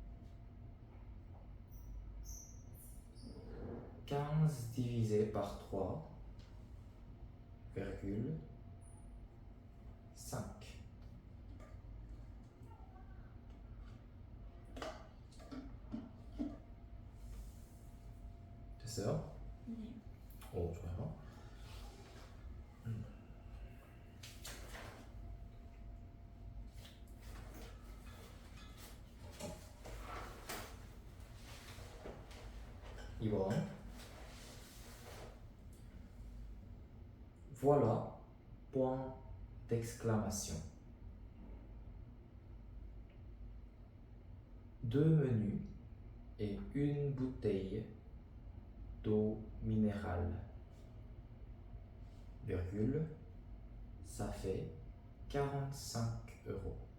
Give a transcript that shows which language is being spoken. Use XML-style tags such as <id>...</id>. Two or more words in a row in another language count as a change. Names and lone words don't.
<fr>15 divisé par 3 virgule 5.</fr> <ko>됐어요? 네. 오, 좋아요. 2번</ko> <fr>Voilà, point d'exclamation. 2 menus et une bouteille d'eau minérale, virgule, ça fait 45 euros.</fr>